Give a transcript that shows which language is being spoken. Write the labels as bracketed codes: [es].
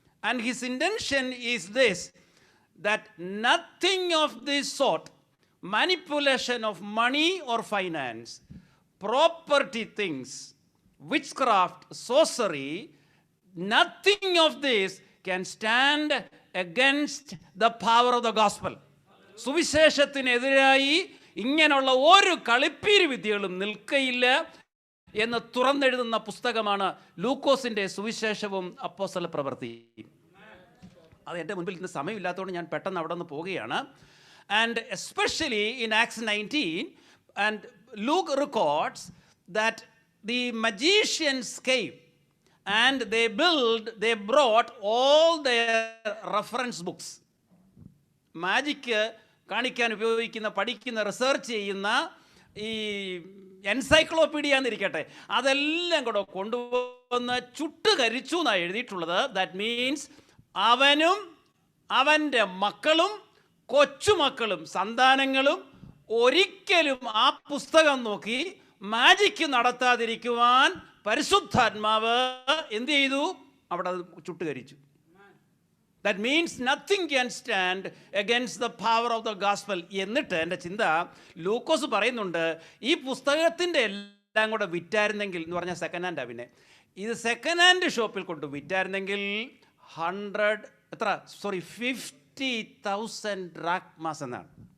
[en] And his intention is this, that nothing of this sort, manipulation of money or finance, property things, witchcraft, sorcery, nothing of this can stand against the power of the gospel. [ml] സുവിശേഷത്തിനെതിരായി ഇങ്ങനെയുള്ള ഒരു കളിപ്പീര് വിദ്യകളും നിൽക്കയില്ല എന്ന് തുറന്നെഴുതുന്ന പുസ്തകമാണ് ലൂക്കോസിന്റെ സുവിശേഷവും അപ്പോസ്തല പ്രവൃത്തിയും. അത് എൻ്റെ മുൻപിൽ ഇന്ന് സമയമില്ലാത്തതുകൊണ്ട് ഞാൻ പെട്ടെന്ന് അവിടെ നിന്ന് പോവുകയാണ്. [en] And especially in Acts 19, and Luke records that the magicians came and they brought all their reference books. [ml] Magic കാണിക്കാൻ ഉപയോഗിക്കുന്ന, പഠിക്കുന്ന, റിസർച്ച് ചെയ്യുന്ന ഈ എൻസൈക്ലോപീഡിയ എന്നിരിക്കട്ടെ, അതെല്ലാം കൂടെ കൊണ്ടുവന്ന് ചുട്ടുകരിച്ചു എന്നാണ് എഴുതിയിട്ടുള്ളത്. [en] that means [ml] അവനും അവൻ്റെ മക്കളും കൊച്ചുമക്കളും സന്താനങ്ങളും ഒരിക്കലും ആ പുസ്തകം നോക്കി മാജിക് നടത്താതിരിക്കുവാൻ പരിശുദ്ധാത്മാവ് എന്ത് ചെയ്തു? അവിടെ അത് ചുട്ടുകരിച്ചു. [en] That means nothing can stand against the power of the gospel. [ml] എന്നിട്ട് എൻ്റെ ചിന്ത, ലൂക്കോസ് പറയുന്നുണ്ട്, ഈ പുസ്തകത്തിൻ്റെ എല്ലാം കൂടെ വിറ്റായിരുന്നെങ്കിൽ എന്ന് പറഞ്ഞാൽ സെക്കൻഡ് ഹാൻഡാ, പിന്നെ ഇത് സെക്കൻഡ് ഹാൻഡ് ഷോപ്പിൽ കൊണ്ട് വിറ്റായിരുന്നെങ്കിൽ 50,000 ഡ്രാക്മാസ് എന്നാണ്.